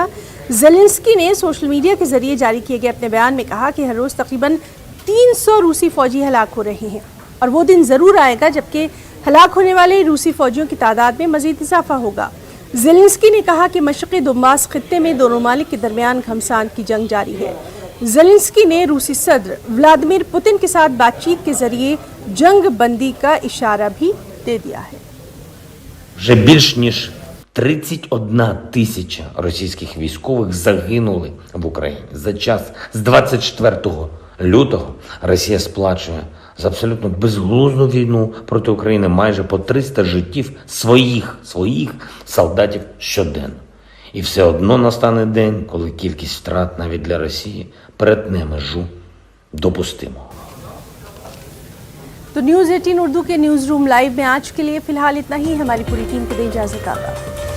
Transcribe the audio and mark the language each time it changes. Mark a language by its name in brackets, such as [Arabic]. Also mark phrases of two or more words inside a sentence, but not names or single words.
[Urdu] زیلنسکی نے [English] social media [Urdu] کے ذریعے جاری کیے گئے اپنے بیان میں کہا کہ ہر روز تقریباً 300 روسی فوجی ہلاک ہو رہے ہیں، اور وہ دن ضرور آئے گا جبکہ ہلاک ہونے والے روسی فوجیوں کی تعداد میں مزید اضافہ ہوگا. زیلنسکی نے کہا کہ مشرقی دونباس خطے میں دونوں ممالک کے درمیان گھمسان کی جنگ جاری ہے. زیلنسکی نے روسی صدر ولادیمیر پوتن کے ساتھ بات چیت کے ذریعے جنگ بندی کا اشارہ بھی دے دیا ہے. [Ukrainian] Вже більш ніж 31 тисяча російських військових загинули в Україні. За час з 24 лютого Росія сплачує за абсолютно безглузду війну проти України майже по 300 життів своїх солдатів щоденно. І все одно настане день, коли кількість втрат навіть для Росії перетне межу допустимого. [Urdu] تو نیوز 18 اردو کے [English] news room live [Urdu] میں آج کے لیے فی الحال اتنا ہی. ہماری پوری ٹیم کو دیں اجازت.